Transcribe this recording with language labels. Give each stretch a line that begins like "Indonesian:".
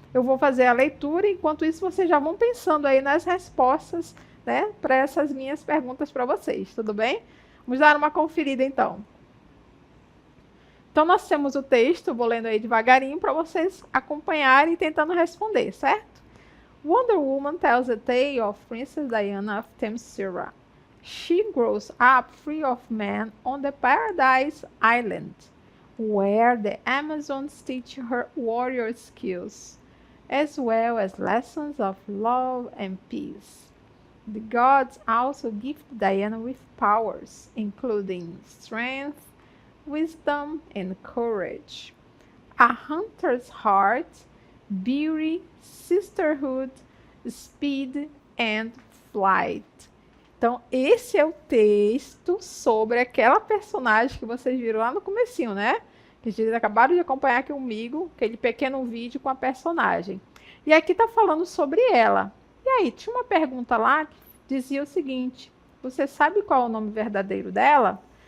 Portuguese: Eu vou fazer a leitura, enquanto isso vocês já vão pensando aí nas respostas, né, para essas minhas perguntas para vocês, tudo bem? Vamos dar uma conferida então. Então, nós temos o texto, vou lendo aí devagarinho para vocês acompanharem e tentando responder, certo?
English: Wonder Woman tells the tale of Princess Diana of Themyscira. She grows up free of man on the Paradise Island, where the Amazons teach her warrior skills, as well as lessons of love and peace. The gods also gift Diana with powers, including strength, wisdom, and courage. A hunter's heart, beauty, sisterhood, speed and flight.
Portuguese: Então, esse é o texto sobre aquela personagem que vocês viram lá no comecinho, né? Que vocês acabaram de acompanhar aqui comigo, aquele pequeno vídeo com a personagem. E aqui tá falando sobre ela. E aí, tinha uma pergunta lá que dizia o seguinte: você sabe qual é o nome verdadeiro dela?